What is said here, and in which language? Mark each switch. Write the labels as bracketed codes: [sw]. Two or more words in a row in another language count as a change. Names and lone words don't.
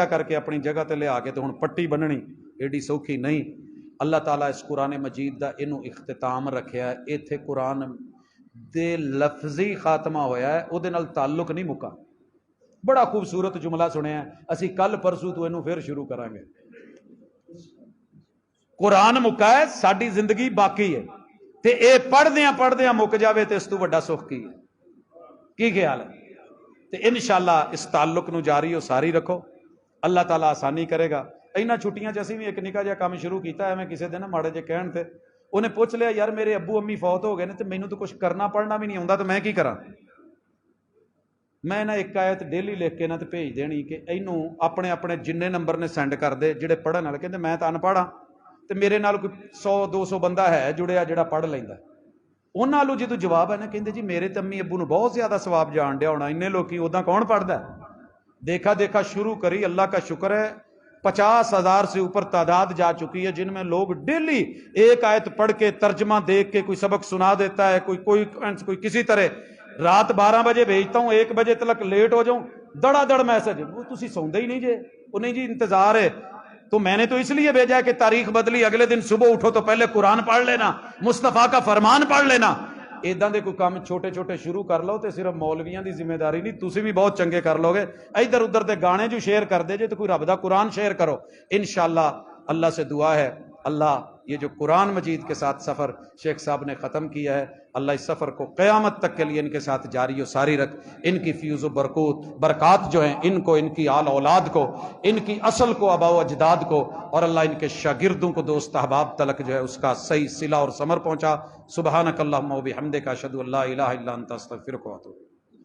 [pa] کر کے اپنی جگہ تے لے آ کے تو ہن پٹی بننی ایڈی سوکھی نہیں اللہ تعالیٰ اس قرآن مجید دا انہوں اختتام رکھیا ہے ایتھے قرآن دے لفظی خاتمہ ہویا ہے او دے نال تعلق نہیں مکا بڑا خوبصورت جملہ سنیا ہے اسی کل پرسوں تو انہوں پھر شروع کریں گے قرآن مکا ہے، ساری زندگی باقی ہے، تے اے پڑھدیاں مک جاوے تے اس تو بڑا سکھ کی خیال ہے؟ تے انشاءاللہ اس تعلق نو جاری و ساری رکھو، اللہ تعالیٰ آسانی کرے گا۔ اینا چھٹیاں چ اسی بھی ایک نکا جہا کام شروع کیتا ہے، میں کسی دن ماڑے جے کہن تے انہیں پوچھ لیا یار میرے ابو امی فوت ہو گئے نے تے مینوں تو کچھ کرنا پڑھنا بھی نہیں آوندا تو میں کی کراں؟ میں نہ ایک آیت ڈیلی لکھ کے نہ تے بھیج دینی کہ اینوں اپنے اپنے جننے نمبر نے سینڈ کر دے جڑے پڑھن والے، کہندے میں تو ان پڑھا تے میرے نال کوئی 100-200 بندہ ہے جڑیا جڑا پڑھ لیندا، انہاں نالوں جدوں جواب ہے نا کہندے جی میرے تے امی ابو نو بہت زیادہ ثواب جان ڈیا ہونا، انے لوکی اوداں کون پڑھدا ہے؟ [ur] دیکھا شروع کری، اللہ کا شکر ہے 50,000 سے اوپر تعداد جا چکی ہے جن میں لوگ ڈیلی ایک آیت پڑھ کے ترجمہ دیکھ کے کوئی سبق سنا دیتا ہے، کوئی کسی طرح رات 12 بجے بھیجتا ہوں 1 بجے تک لیٹ ہو جاؤں دڑا دڑ میسج، [pa] وہ تسی سوندے ہی نہیں جے، [ur] وہ نہیں جی انتظار ہے، تو میں نے تو اس لیے بھیجا ہے کہ تاریخ بدلی، اگلے دن صبح اٹھو تو پہلے قرآن پڑھ لینا، مصطفیٰ کا فرمان پڑھ لینا۔ [pa] ایداں دے کوئی کام چھوٹے چھوٹے شروع کر لو تے صرف مولویاں دی ذمہ داری نہیں، تسی بھی بہت چنگے کر لو گے۔ ادھر ادھر دے گانے جو شیئر کر دے جے تو کوئی رب دا قرآن شیئر کرو، [ur] انشاءاللہ اللہ سے دعا ہے اللہ یہ جو قرآن مجید کے ساتھ سفر شیخ صاحب نے ختم کیا ہے، اللہ اس سفر کو قیامت تک کے لیے ان کے ساتھ جاری و ساری رکھ، ان کی فیوز و برکات جو ہیں ان کو، ان کی آل اولاد کو، ان کی اصل کو، آباء و اجداد کو، اور اللہ ان کے شاگردوں کو، دوست احباب تلک جو ہے اس کا صحیح صلہ اور ثمر پہنچا۔ [ar] سبحانک اللہم و بحمدک، اشہد ان لا الہ الا انت، استغفرک و اتوب۔